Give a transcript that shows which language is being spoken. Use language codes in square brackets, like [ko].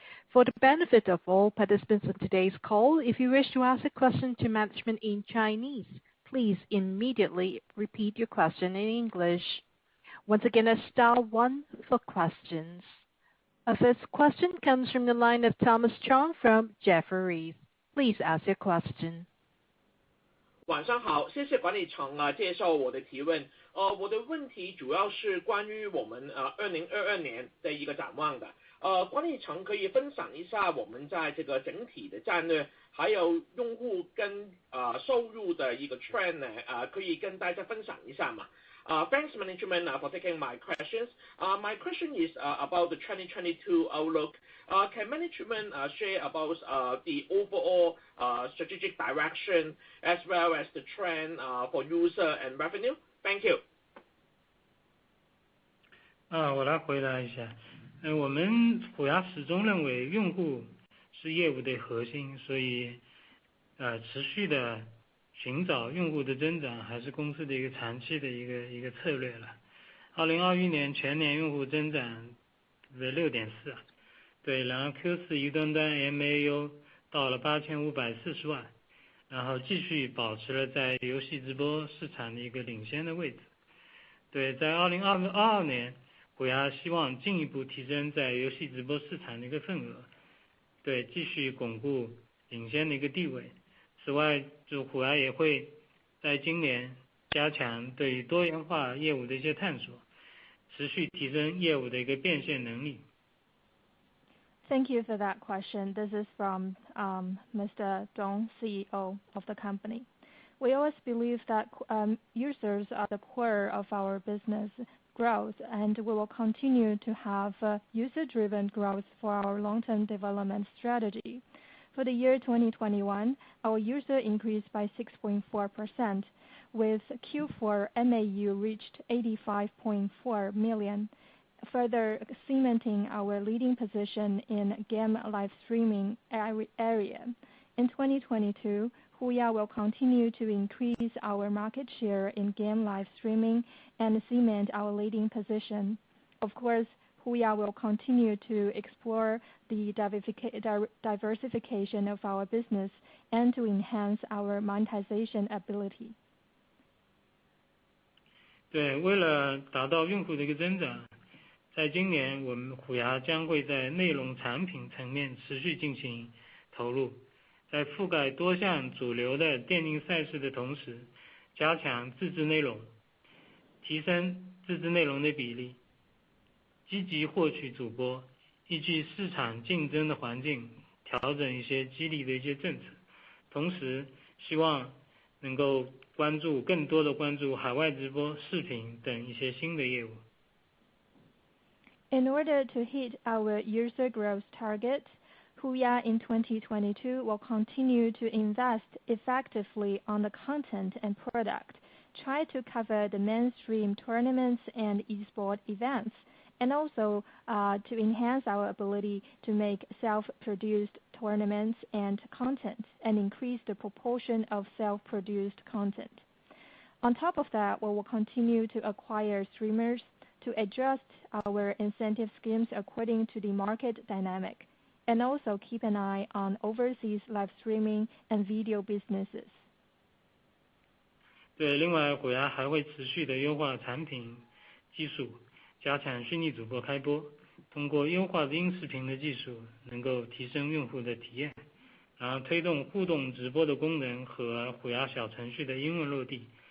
[en] For the benefit of all participants on today's call, if you wish to ask a question to management in Chinese, please immediately repeat your question in English. Once again, that's star one for questions. Our first question comes from the line of Thomas Chong from Jefferies. Please ask your question. [zh] 晚上好，谢谢管理层介绍我的提问。我的问题主要是关于我们2022年的一个展望的。管理层可以分享一下我们在这个整体的战略，还有用户跟收入的一个 trend 呢，可以跟大家分享一下吗？ [en] Thanks management for taking my questions. My question is about the 2022 outlook. Can management share about the overall strategic direction as well as the trend for user and revenue? Thank you. [zh] 我来回答一下。我们HUYA始终认为用户是业务的核心，所以持续的寻找用户的增长还是公司的一个长期的一个策略了。 2021年全年用户增长为 6.4， 对，然后 Q4 移动端 MAU 到了8540万，然后继续保持了在游戏直播市场的一个领先的位置。对，在2022年HUYA希望进一步提升在游戏直播市场的一个份额。对，继续巩固领先的一个地位。此外，HUYA也会在今年加强对于多元化业务的一些探索，持续提升业务的一个变现能力。 [en] Thank you for that question. This is from Mr. Dong, CEO of the company. We always believe that users are the core of our business growth, and we will continue to have user-driven growth for our long-term development strategy. For the year 2021, our user increased by 6.4%, with Q4 MAU reached 85.4 million, further cementing our leading position in game live streaming area. In 2022, HUYA will continue to increase our market share in game live streaming and cement our leading position. Of course, HUYA will continue to explore the diversification of our business and to enhance our monetization ability. [zh] 对，为了达到用户的一个增长，在今年我们HUYA将会在内容产品层面持续进行投入，在覆盖多项主流的电竞赛事的同时，加强自制内容，提升自制内容的比例，积极获取主播，依据市场竞争的环境调整一些激励的一些政策，同时希望能够更多的关注海外直播、视频等一些新的业务。 [en] In order to hit our user growth target, HUYA in 2022 will continue to invest effectively on the content and product, try to cover the mainstream tournaments and esport events, and also to enhance our ability to make self-produced tournaments and content and increase the proportion of self-produced content. On top of that, we will continue to acquire streamers to adjust our incentive schemes according to the market dynamic, and also keep an eye on overseas live streaming and video businesses. [zh] 对，另外HUYA还会持续的优化产品技术，加强虚拟主播开播，通过优化的音视频的技术，能够提升用户的体验，然后推动互动直播的功能和HUYA小程序的英文落地。